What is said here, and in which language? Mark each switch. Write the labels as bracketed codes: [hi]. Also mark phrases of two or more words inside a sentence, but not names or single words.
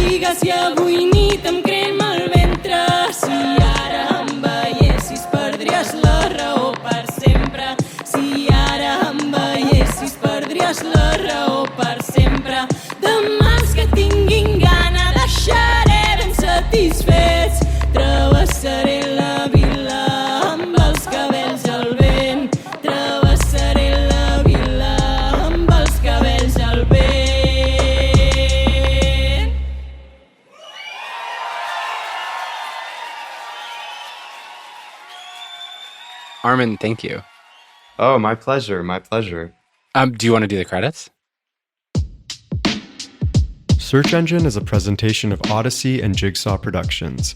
[ca] que si avui nit em crema el ventre, si ara em veiessis perdries la raó per sempre, si ara em veiessis perdries la raó per sempre. Demà els que tinguin gana deixaré ben satisfets, travessaré la vila amb els cabells al vent, travessaré la vila amb els cabells al vent. [en] Armin, thank you. Oh, my pleasure. My pleasure. Do you want to do the credits? Search Engine is a presentation of Odyssey and Jigsaw Productions.